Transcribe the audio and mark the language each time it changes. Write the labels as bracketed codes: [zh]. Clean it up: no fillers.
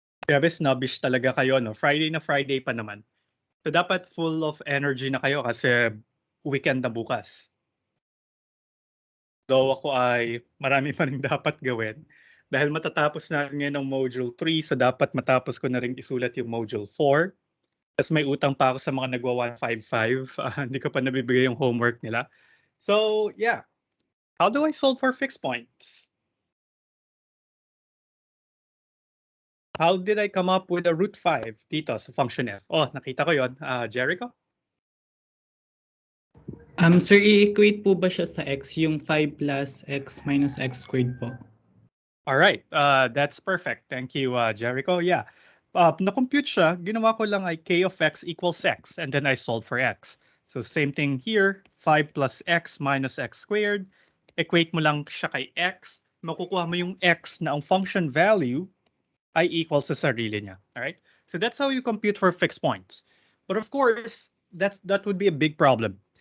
[tl] Grabe, snobbish talaga kayo, no? Friday na Friday pa naman. So, dapat [en] full of energy [tl] na kayo kasi weekend na bukas. Though ako ay marami pa rin dapat gawin. Dahil matatapos na ngayon ng Module 3, so dapat matapos ko na rin isulat yung Module 4. Tapos may utang pa ako sa mga nagwa 155. Hindi ko pa nabibigay yung homework nila. [en] So, yeah. How do I solve for fixed points? How did I come up with a root 5 [tl] dito sa [en] function f? [tl] Oh, nakita ko yon. [en] Jericho? [tl] Sir, i-equate po ba siya sa x, yung 5 plus x minus x squared po? [en] All right, that's perfect. Thank you, Jericho. Yeah, [tl] na-compute siya, ginawa ko lang ay [en] k of x equals x, and then I solve for x. So same thing here, 5 plus x minus x squared. [tl] Equate mo lang siya kay x. Makukuha mo yung x na ang function value ay equals sa sarili niya. [en] All right? So that's how you compute for fixed points. But of course, that would be a big problem.